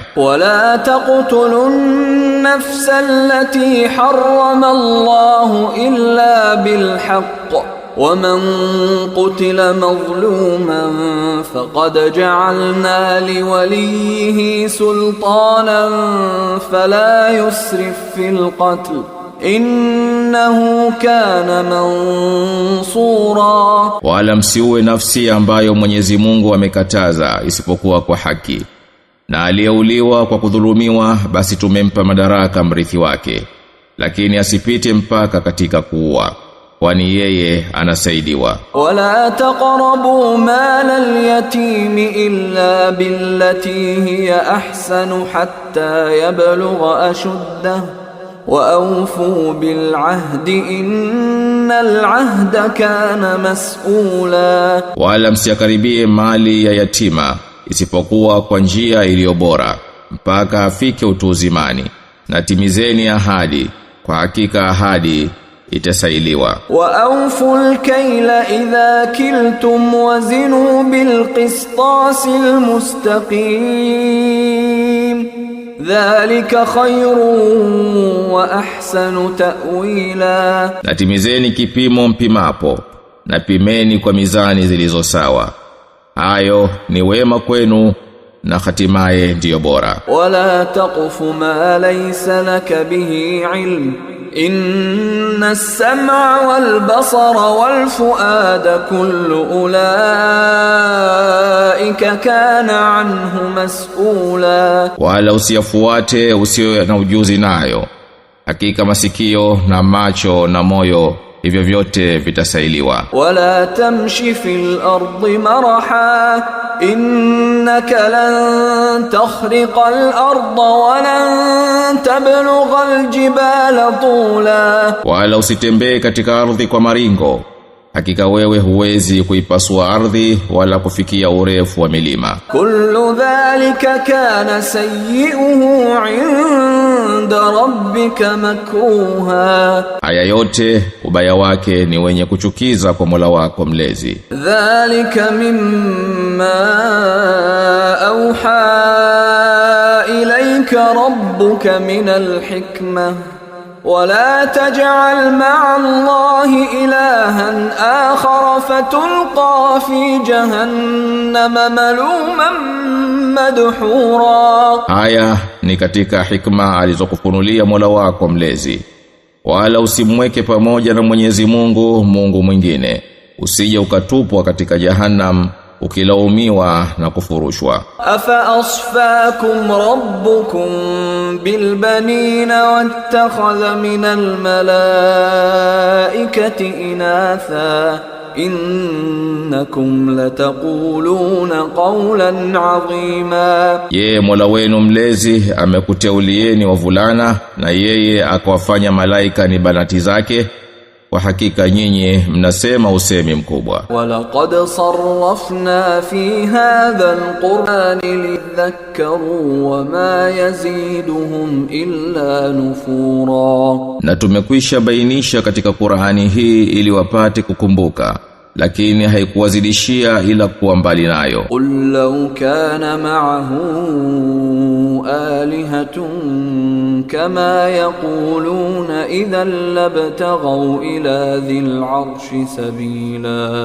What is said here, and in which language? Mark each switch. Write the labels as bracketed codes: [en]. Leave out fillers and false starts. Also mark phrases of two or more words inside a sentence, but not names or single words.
[ar] ولا تقتلوا النفس التي حرم الله إلا بالحق ومن قتل مظلوما فقد جعلنا لوليه سلطانا فلا يسرف في القتل إنه كان منصورا. [sw] Wala msiue nafsi ambayo Mwenyezi Mungu amekataza isipokuwa kwa haki, na aliyeuliwa kwa kudhulumiwa basi tumempa madaraka mrithi wake, lakini asipite mpaka katika kuua, kwani yeye anasaidiwa. [ar] ولا تقربوا مال اليتيم إلا بالتي هي أحسن حتى يبلغ أشده وأوفوا بالعهد إن العهد كان مسؤولا. [sw] Wala msikaribie mali ya yatima isipokuwa kwa njia iliyo bora mpaka afike utu uzimani, na timizeni ahadi, kwa hakika ahadi itasailiwa. [ar] وأوفوا الكيل إذا كلتم وزنوا بالقسطاس المستقيم ذلك خير وأحسن تأويلا. [sw] Na timizeni kipimo mpimapo, na pimeni kwa mizani zilizo sawa. Hayo ni wema kwenu na hatimaye ndiyo bora. [ar] ولا تقف ما ليس لك به علم إن السمع والبصر والفؤاد كل أولئك كان عنه مسؤولا. [sw] Wala usiyafuate usio na ujuzi nayo. Hakika masikio na macho na moyo hivyo vyote vitasailiwa. [ar] ولا تمش في الأرض مرحا إنك لن تخرق الأرض ولن تبلغ الجبال طولا. [sw] Wala usitembee katika ardhi kwa maringo. Hakika wewe huwezi kuipasua ardhi wala kufikia urefu wa milima. [ar] كل ذلك كان سيئه عند ربك مكروها. [sw] Haya yote ubaya wake ni wenye kuchukiza kwa Mola wako mlezi. [ar] ذلك مما أوحى إليك ربك من الحكمة. ولا تجعل مع الله إلها آخر فتلقى في جهنم ملوما مدحورا. [sw] Haya ni katika hikma alizokufunulia Mola wako mlezi. Wala usimweke pamoja na Mwenyezi Mungu mwingine, usije ukatupwa katika jahannam ukilaumiwa na kufurushwa. [ar] أفأصفاكم ربكم بالبنين واتخذ من الملائكة إناثا إنكم لتقولون قولا عظيما. [sw] Ye Mola wenu mlezi amekuteulieni wavulana na yeye akawafanya malaika ni banati zake. Kwa hakika nyinyi mnasema usemi mkubwa. [ar] ولقد صرفنا في هذا القرآن ليذكروا وما يزيدهم إلا نفورا. [sw] Na tumekwisha bainisha katika Qur'ani hii ili wapate kukumbuka, lakini haikuwazidishia ila kuwa mbali nayo. [ar] قل لو كان معه آلهة كما يقولون إذا لابتغوا إلى ذي العرش سبيلا.